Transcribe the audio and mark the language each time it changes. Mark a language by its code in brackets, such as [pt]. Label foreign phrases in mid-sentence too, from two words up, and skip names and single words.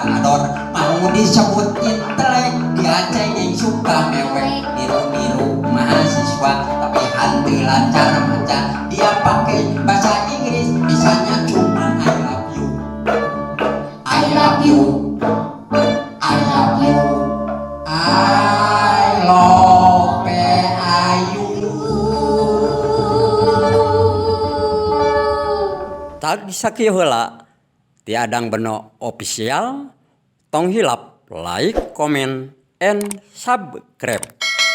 [id] ador mau disebut intelek dia cengeng suka mewek niru-niru mahasiswa tapi hati lancar maca dia pakai bahasa Inggris bisanya cuma [en] I love you I love you I love you [su] tag sakieu heula ti Adang Beno official tong hilap [en] like comment and subscribe.